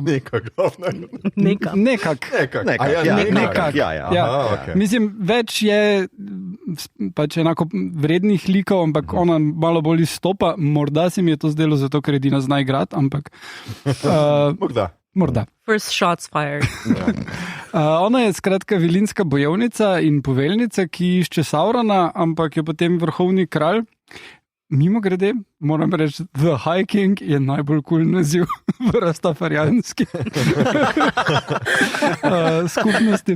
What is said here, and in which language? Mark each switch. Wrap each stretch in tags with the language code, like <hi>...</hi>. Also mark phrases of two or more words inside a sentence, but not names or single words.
<sl>Nekak. Okay. Mislim, več je pač enako vrednih likov, ampak ona malo bolj izstopa. Morda se mi je to zdelo zato, ker Edina zna igrati, ampak morda.</sl> <en>First shots fired.</en> <sl>Ona je skratka vilinska bojevnica in poveljnica, ki išče Saurona, ampak je potem vrhovni kralj. Mimo grede, moram reči, The High King je najbolj cool naziv v rastafarijanski skupnosti.</sl>